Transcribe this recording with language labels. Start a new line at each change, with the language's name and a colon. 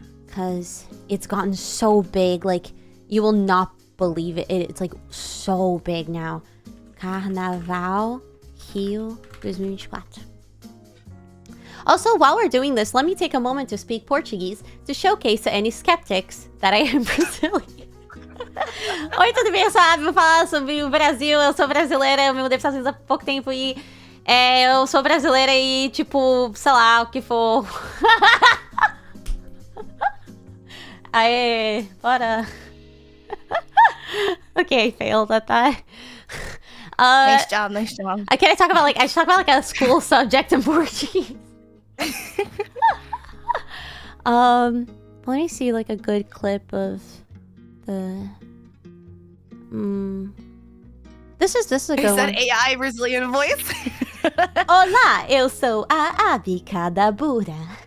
English: Because it's gotten so big. Like, you will not believe it. It's like so big now. Carnaval Rio 2024. Also, while we're doing this, let me take a moment to speak Portuguese to showcase to any skeptics that I am Brazilian.
Portuguese: Oi, tudo bem? Eu sou a Abi, vou falar sobre o Brasil. Eu sou brasileira, eu me mudei para os Estados Unidos há pouco tempo e eu sou brasileira e, tipo, sei lá, o que for. Aê, bora.
English: Okay, I failed at that. Nice job. Can I talk about I should talk about like a school subject in Portuguese. Let me see like a good clip of the This is a good one. Is that AI Brazilian voice?
Portuguese: Olá, eu sou a Abi Kadabura.